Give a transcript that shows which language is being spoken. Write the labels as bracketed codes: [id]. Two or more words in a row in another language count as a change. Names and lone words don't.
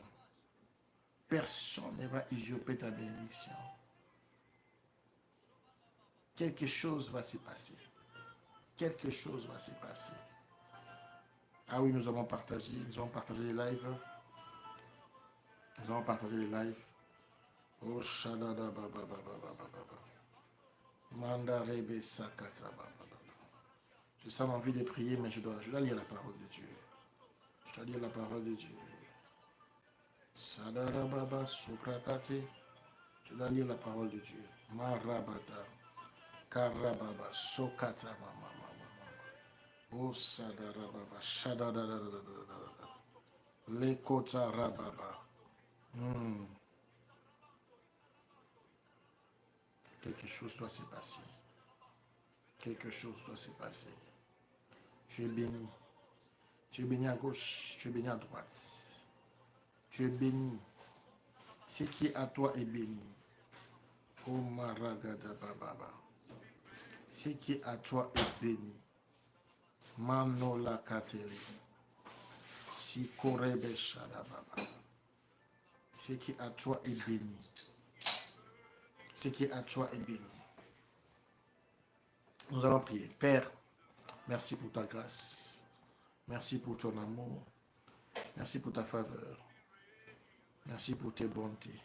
[fr] Personne ne va usurper ta bénédiction. Quelque chose va se passer. Quelque chose va se passer. Ah oui, nous avons partagé les lives. Nous avons partagé les lives. Oh, shadada baba baba baba baba. Mandarebe sakata baba baba. Je sens l'envie de prier, mais je dois lire la parole de Dieu. Je dois lire la parole de Dieu. Sadada baba suprakate. Je dois lire la parole de Dieu. Marabata. Karababa sokata mama mama. Oh sadada baba. Shadada da da da da da. Lekota rababa. Quelque chose doit se passer. Quelque chose doit se passer. Tu es béni. Tu es béni à gauche. Tu es béni à droite. Tu es béni. Ce qui est à toi est béni. Oh maragada bababa. Ce qui est à toi est béni. Manola kateli. Sikorebe shadababa. Ce qui est à toi est béni. Ce qui est à toi est béni. Nous allons prier. Père, merci pour ta grâce. Merci pour ton amour. Merci pour ta faveur. Merci pour tes bontés.